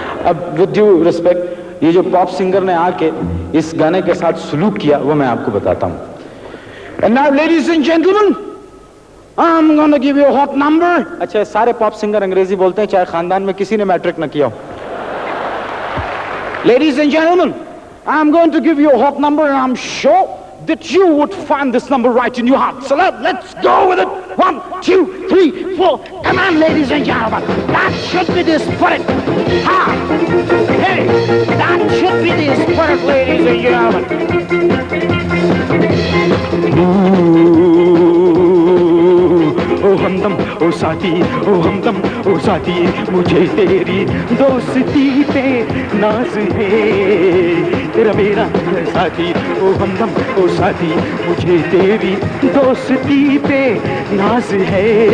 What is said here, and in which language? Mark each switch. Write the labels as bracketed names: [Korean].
[Hindi] अब [English] with due respect, [Hindi] ये जो पॉप सिंगर ने आके इस गाने के साथ सलूक किया वो मैं आपको बताता हूं। [English] And now ladies and gentlemen, I'm gonna give you a hot number. [Hindi] अच्छा, सारे पॉप सिंगर अंग्रेजी बोलते हैं, चाहे खानदान में किसी ने मैट्रिक न किया हो। [English] Ladies and gentlemen, I'm going to give you a hot number and I'm sure that you would find this number right in your heart. So let's go with it. 1, 2, 3, 4. Come on, ladies and gentlemen. That should be the spirit. Ha! Hey, that should be the spirit, ladies and gentlemen. [Hindi] ओ हमदम ओ साथी, ओ हमदम ओ साथी, मुझे तेरी दोस्ती पे नाज है। तेरा मेरा साथी, ओ हमदम ओ साथी, मुझे तेरी दोस्ती पे नाज है।